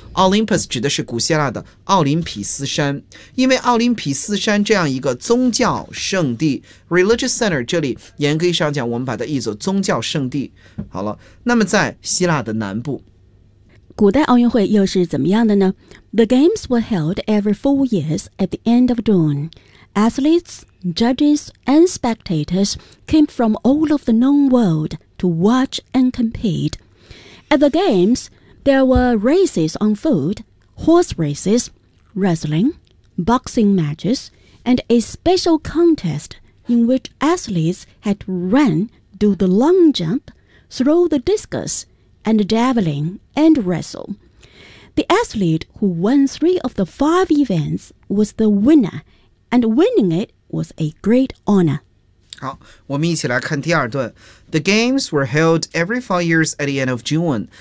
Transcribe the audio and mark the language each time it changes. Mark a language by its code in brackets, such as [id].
[zh] Olympus 指的是古希腊的奥林匹斯山，因为奥林匹斯山这样一个宗教圣地 [en] Religious Center， [zh] 这里严格意义上讲我们把它译作宗教圣地。好了，那么在希腊的南部，古代奥运会又是怎么样的呢？ [en] The games were held every 4 years at the end of June. Athletes, judges, and spectators came from all of the known world to watch and compete. At the games, there were races on foot, horse races, wrestling, boxing matches, and a special contest in which athletes had to run, do the long jump, throw the discus,and javelin and wrestle. The athlete who won 3 of the 5 events was the winner, and winning it was a great honor. [zh] 好，我们一起来看第二段。 [en] The games were held every 4 years at the end of June.